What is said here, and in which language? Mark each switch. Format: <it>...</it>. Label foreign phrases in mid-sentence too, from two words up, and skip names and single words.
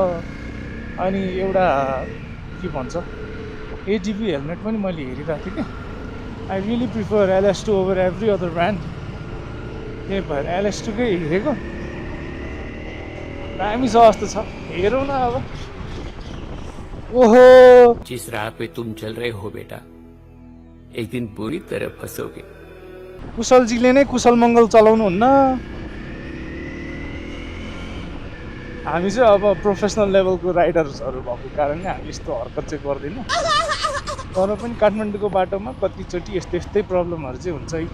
<ne>अनि एउटा के भन्छ AGV हेलमेट पनि मैले हेरिरहेको थिएँ कि।</ne> <en>I really prefer LS2 over every other brand.</en> <ne>त्यही भएर LS2कै हेरेको। दामी छ जस्तो छ, हेरौँ न अब। ओहो</ne> <hi>जिस राह पे तुम चल रहे हो बेटा, एक दिन बुरी तरह फंसोगे।</hi> <ne>कुशलजीले नै कुशल मङ्गल चलाउनुहुन्न। हामी चाहिँ अब प्रोफेसनल लेभलको राइडर्सहरू भएको कारणले हामी यस्तो हरकत चाहिँ गर्दैनौँ। तर पनि काठमाडौँको बाटोमा कतिचोटि यस्तै यस्तै प्रब्लमहरू चाहिँ हुन्छ है।</ne>